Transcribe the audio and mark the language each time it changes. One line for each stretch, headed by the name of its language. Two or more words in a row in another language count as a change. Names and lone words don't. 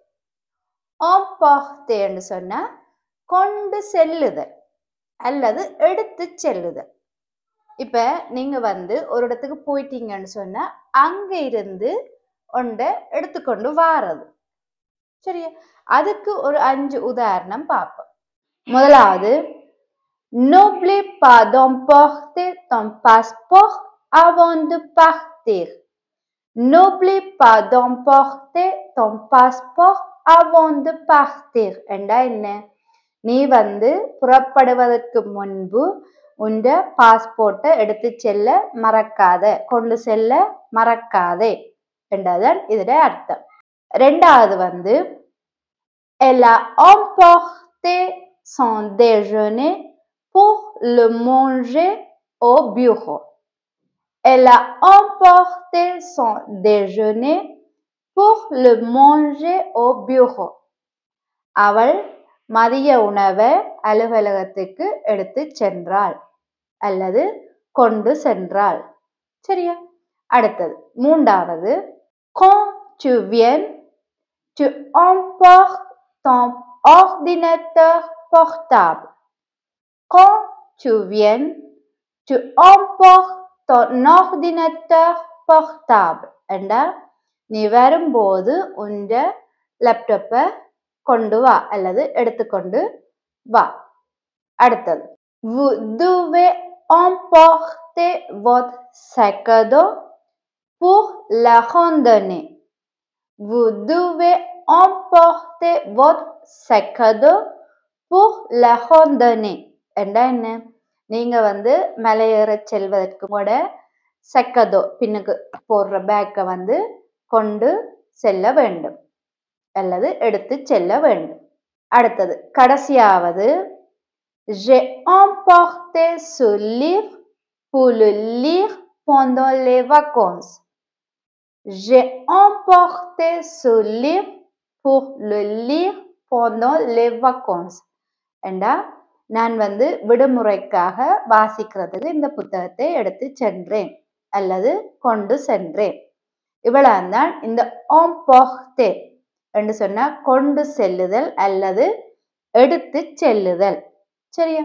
Tamil: emporter என்று சொன்னா கொண்டு செல்லுதல் அல்லது எடுத்து செல்லுதல். இப்ப நீங்க வந்து ஒரு இடத்துக்கு போயிட்டீங்கன்னு சொன்னா அங்க இருந்து ஒன்றை எடுத்துக்கொண்டு வாரது. சரியா? அதுக்கு ஒரு 5 உதாரணம் பார்ப்போம். முதலாவது,
French: n'oublie pas d'emporter ton passeport avant de partir. N'oublie pas d'emporter ton passeport avant de partir.
Tamil: என்றா என்ன? நீ வந்து புறப்படுவதற்கு முன்பு உண்ட பாஸ்போர்ட்டை எடுத்து செல்ல மறக்காதே, கொண்டு செல்ல மறக்காதே என்றதான் இதோட அர்த்தம். ரெண்டாவது வந்து,
French: elle a emporté son déjeuner pour le manger au bureau. Elle a emporté son déjeuner pour le manger au bureau.
Tamil: அவள் மதிய உணவை அலுவலகத்துக்கு எடுத்து சென்றாள் அல்லது கொண்டு சென்றாள். சரியா? அடுத்தது, மூன்றாவது,
French: quand tu viens, tu emportes ton ordinateur portable. Quand tu viens, tu emportes ton ordinateur portable.
Tamil: என்றா நீ வரும்போது உண்ட லேப்டாப்பை கொண்டு வா அல்லது எடுத்துக்கொண்டு வா. அடுத்தது,
French: vous devez emporter votre sac à dos pour la randonnée. Vous devez emporter votre sac à dos pour la randonnée.
Tamil: என்றா என்ன? நீங்க வந்து மலையேற செல்வதற்கு கூட சக்கதோ பின்னுக்கு போடுற பேக்கை வந்து கொண்டு செல்ல வேண்டும் அல்லது எடுத்து செல்ல வேண்டும். அடுத்தது, கடைசியாவது,
French: j'ai emporté ce livre pour le lire pendant les vacances. J'ai emporté ce livre pour le lire pendant les vacances.
Tamil: என்றா நான் வந்து விடுமுறைக்காக வாசிக்கிறதுக்கு இந்த புத்தகத்தை எடுத்து சென்றேன் அல்லது கொண்டு சென்றேன். இவ்வளவுதான் இந்த emporter என்று சொன்னா கொண்டு செல்லுதல் அல்லது எடுத்து செல்லுதல். சரியா?